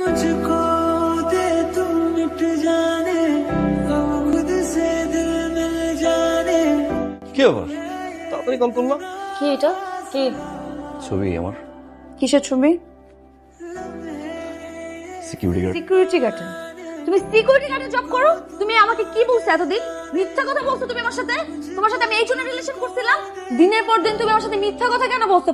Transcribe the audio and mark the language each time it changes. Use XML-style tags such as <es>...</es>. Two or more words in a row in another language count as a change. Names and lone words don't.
<hi>मुझको दे तू मिट जाने गम खुद से दिल मिल जाने।</hi> <bn>কি আবার তাড়াতাড়ি কল করলাম। কি এটা? কি ছবি আমার কিসের ছবি?</bn> <en>security guard. security guard-e?</en> <bn>তুমি</bn> <en>security guard-e</en> <bn>জব করো? তুমি আমাকে কি বলছো এতদিন? মিথ্যা কথা বলছো তুমি আমার সাথে। তোমার সাথে আমি এই জন্য রিলেশন করছিলাম। দিনের পর দিন তুমি আমার সাথে মিথ্যা কথা কেন বলছো?</bn>